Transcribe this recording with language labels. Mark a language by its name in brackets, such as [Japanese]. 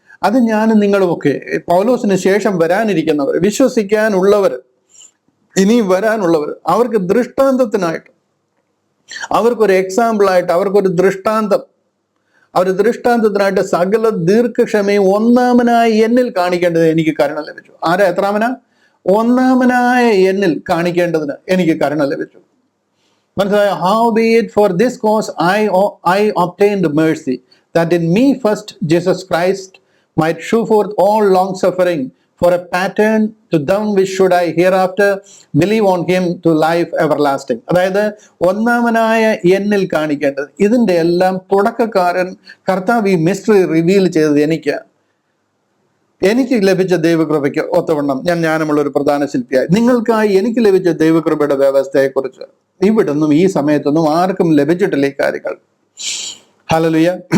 [Malayalam] അത് ഞാനും നിങ്ങളുമൊക്കെ, പൗലോസിന് ശേഷം വരാനിരിക്കുന്നവർ, വിശ്വസിക്കാനുള്ളവർ, ഇനി വരാനുള്ളവർ, അവർക്ക് ദൃഷ്ടാന്തത്തിനായിട്ട്, അവർക്കൊരു എക്സാമ്പിളായിട്ട്, അവർക്കൊരു ദൃഷ്ടാന്തത്തിനായിട്ട് സകല ദീർഘക്ഷമയും ഒന്നാമനായി എന്നിൽ കാണിക്കേണ്ടത് എനിക്ക് കരുണ ലഭിച്ചു. ആരാ? എത്രാമനാ? ഒന്നാമനായ എന്നിൽ കാണിക്കേണ്ടതിന് എനിക്ക് കരുണ ലഭിച്ചു. മനസ്സിലായോ? [English] How be it for this cause I obtained mercy, that in me first Jesus Christ might shew forth all long suffering for a pattern to them which should I hereafter believe on him to life everlasting. [Malayalam] അതായത് ഒന്നാമനായ എന്നിൽ കാണിക്കേണ്ടത്. ഇതിന്റെ എല്ലാം തുടക്കക്കാരൻ കർത്താവ് ഈ mystery reveal ചെയ്തത് എനിക്ക് ലഭിച്ച ദൈവകൃപയ്ക്ക് ഒത്തവണ്ണം ഞാൻ ജ്ഞാനമുള്ള ഒരു പ്രധാന ശില്പിയായി. നിങ്ങൾക്കായി എനിക്ക് ലഭിച്ച ദൈവകൃപയുടെ വ്യവസ്ഥയെക്കുറിച്ച് ഇവിടൊന്നും ഈ സമയത്തൊന്നും ആർക്കും ലഭിച്ചിട്ടില്ല ഈ കാര്യങ്ങൾ. ഹല്ലേലൂയ.